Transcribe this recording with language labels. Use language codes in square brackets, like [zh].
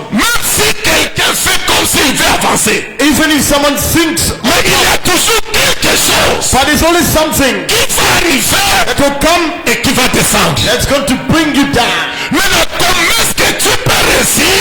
[fr] même si quelqu'un fait comme s'il veut avancer, [en] even if someone thinks, [fr] mais il y a toujours quelque chose [en] but there's always something [fr] qui va arriver [en] that will come [fr] et qui va descendre. [en] that's going to bring you down. [fr] Maintenant, comment est-ce que tu peux réussir